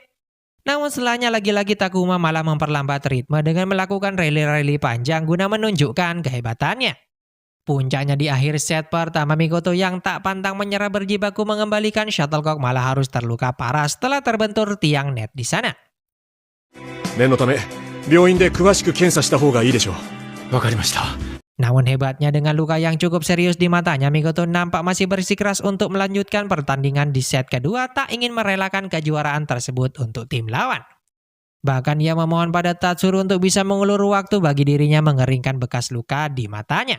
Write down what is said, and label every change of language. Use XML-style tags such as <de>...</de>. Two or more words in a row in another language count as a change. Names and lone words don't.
<id>Namun setelahnya lagi-lagi Takuma malah memperlambat ritme dengan melakukan rally-rally panjang guna menunjukkan kehebatannya. Puncaknya di akhir set pertama Mikoto yang tak pantang menyerah berjibaku mengembalikan shuttlecock malah harus terluka parah setelah terbentur tiang net di sana.</id> <ja>念のため病院で詳しく検査した方がいいでしょう。わかりました。</ja> <id>Namun hebatnya dengan luka yang cukup serius di matanya, Mikoto nampak masih bersikeras untuk melanjutkan pertandingan di set kedua, tak ingin merelakan kejuaraan tersebut untuk tim lawan. Bahkan ia memohon pada Tatsuru untuk bisa mengulur waktu bagi dirinya mengeringkan bekas luka di matanya.</id>